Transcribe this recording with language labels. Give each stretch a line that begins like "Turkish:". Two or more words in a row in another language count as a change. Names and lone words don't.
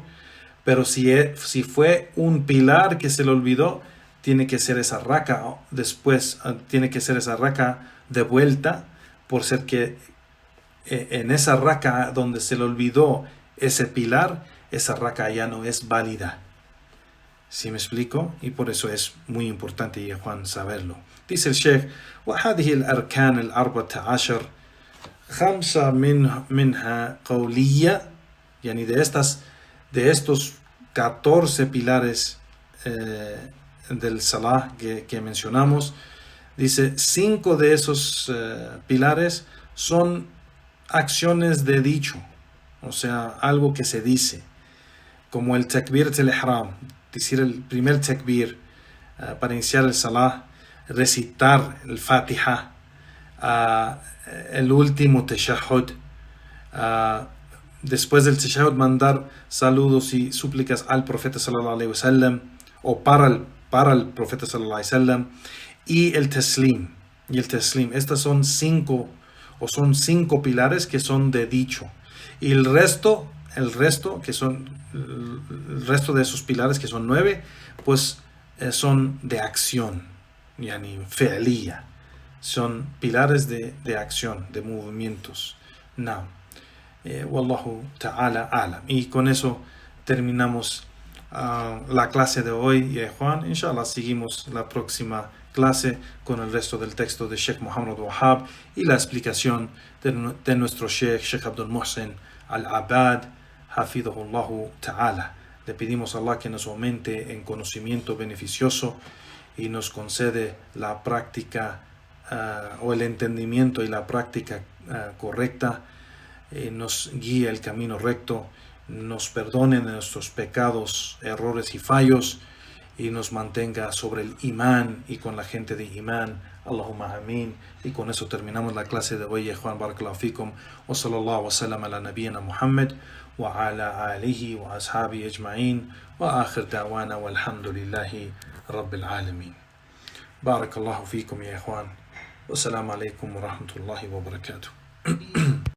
Spanish: Pero si fue un pilar que se le olvidó, tiene que ser esa raka después, tiene que ser esa raka de vuelta, por ser que en esa raka donde se le olvidó ese pilar, esa raka ya no es válida. ¿Sí me explico? Y por eso es muy importante, ya Juan, saberlo. Dice el Sheikh,
Arabic: وهذه الأركان الأربعة عشر خمسة منها قولية, يعني
Spanish: de estos 14 pilares del Salah que mencionamos. Dice, 5 de esos pilares son acciones de dicho, o sea, algo que se dice, como el
Arabic: تكبير الإحرام,
Spanish: decir el primer takbir para iniciar el Salah, recitar el Fatiha, el último tashahhud, después del tashahhud mandar saludos y súplicas al profeta
Arabic: صلى الله عليه وسلم
Spanish: o para el profeta
Arabic: صلى الله عليه وسلم,
Spanish: y el taslim. Estas son 5 pilares que son de dicho, y el resto de esos pilares, que son 9, pues son de acción,
Arabic: يعني فعلية,
Spanish: son pilares de acción, de movimientos.
Arabic: والله تعالى أعلم.
Spanish: Y con eso terminamos la clase de hoy, Juan. Inshallah seguimos la próxima clase con el resto del texto de Sheikh Muhammad Abdul Wahhab y la explicación de nuestro Sheikh Abdul Muhsin Al-Abad,
Arabic: حفظه الله تعالى.
Spanish: Le pedimos a Allah que nos aumente en conocimiento beneficioso y nos concede la práctica o el entendimiento y la práctica correcta, nos guíe el camino recto, nos perdone de nuestros pecados, errores y fallos, y nos mantenga sobre el imán y con la gente de imán.
Arabic: اللهم آمين.
Spanish: Y con eso terminamos la clase de hoy. Juan,
Arabic: بارك الله فيكم، وصلى الله وسلم على نبينا محمد وعلى آله وأصحابه أجمعين، وآخر دعوانا والحمد لله رب العالمين. بارك الله فيكم يا Juan. والسلام عليكم ورحمة الله وبركاته.